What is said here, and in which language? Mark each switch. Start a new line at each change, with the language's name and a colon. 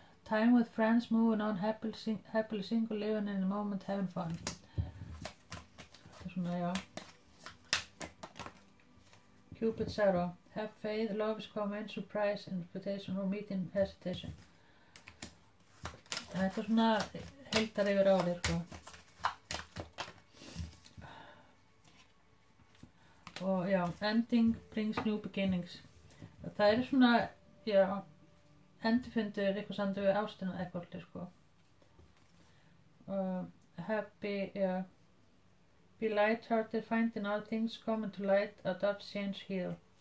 English: Time with friends, moving on, happily single, living in the moment, having fun.
Icelandic: Þetta er svona, já.
English: Cupid's arrow. have faith, love is coming, surprise, invitation or meeting hesitation.
Icelandic: Þetta svona heildar yfir árið, sko. Og já,
English: ending brings new beginnings.
Icelandic: Það eru svona, já, endurfundur eitthvað samt við ástina eitthvað, sko.
English: Happy, já. Be light-hearted, finding all things coming to light, adopt, change, heal.